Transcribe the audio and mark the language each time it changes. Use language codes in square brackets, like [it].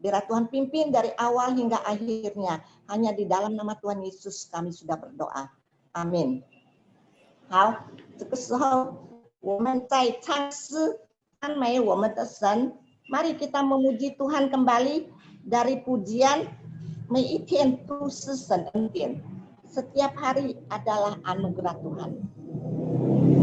[id] Biar Tuhan pimpin dari awal hingga akhirnya. Hanya di dalam nama Tuhan Yesus kami sudah berdoa. Amin. [zh] 好，这个时候我们在唱诗赞美我们的神。 [id] Mari kita memuji Tuhan kembali dari pujian [zh] 每一天都是神恩典， [id] setiap hari adalah anugerah Tuhan。